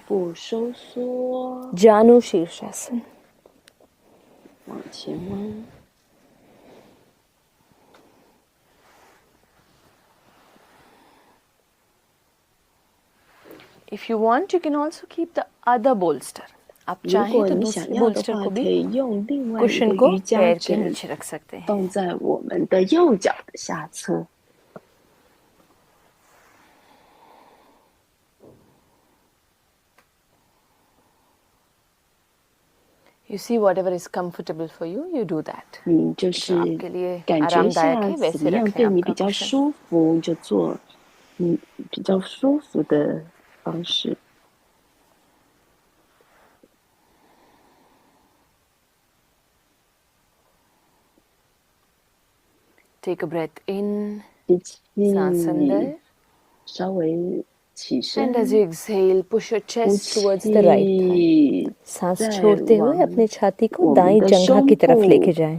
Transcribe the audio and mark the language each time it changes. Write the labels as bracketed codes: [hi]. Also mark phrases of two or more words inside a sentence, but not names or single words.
[zh] 腹部收缩， Janu Shirshasana. 往前弯。 [en] If you want, you can also keep the other bolster. [hi] आप [zh] 如 [hi] चाहें [zh] 果 [hi] तो [zh] 你 [hi] दूसरे [zh] 想要的 [hi] bolster [zh] 话， [hi] को [zh] 可 [hi] भी [zh] 以用另外一 [hi] cushion [zh] 个 [hi] को [zh] 瑜伽 [hi] पैर के [zh] 枕 [hi] नीचे रख सकते हैं. [zh] 放在我们的右脚的下侧。 [en] You see, whatever is comfortable for you, you do that. [zh] 你就是 [hi] जो आपके लिए [zh] 感觉一 [hi] आरामदायक [zh] 下 [hi] है [zh] 怎 [hi] वैसे [zh] 么样 [hi] रखें [zh] 对你 [hi] आपका [zh] 比较 [hi] cushion. [zh] 舒服，你就做比较舒服的方式。 [en] Take a breath in, [zh] 吸气， [hi] सांस अंदर. [zh] 稍微起身 [en] And，as you exhale, push your [zh] 呼 [en] chest towards the [zh] 气 [en] right thigh. [hi] सांस [zh] 再 [hi] छोड़ते हुए [zh] 往 [hi] अपने छाती को [zh] 我们 [hi] दाएं [zh] 的 [hi] जंघा [zh] 胸 [hi] की तरफ [zh] 部 [hi] लेके जाएं.